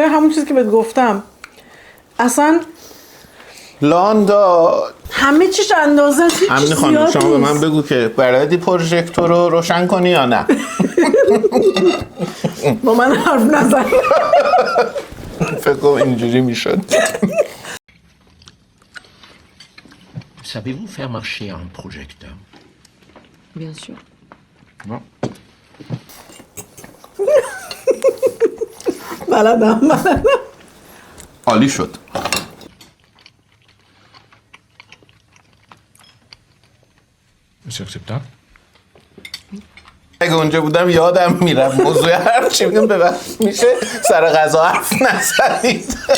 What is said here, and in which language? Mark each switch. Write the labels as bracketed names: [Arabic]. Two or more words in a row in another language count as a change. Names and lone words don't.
[Persian] همون چیزی که بهت گفتم. اصلا لاندا همه چیش اندازه است. امین خانم شما به من بگو که بلدی پروژکتور رو روشن کنی یا نه؟ با من حرف نزن. فکر کنم اینجوری میشد. [French] Savez-vous faire marcher un projecteur? Bien sûr. Non. [Persian] بلدم. عالی شد. [French] C'est acceptable? [Persian] اگه اونجا بودم یادم میرم موضوع حرف چی بگم ببخشید میشه سر غذا حرف نزنید.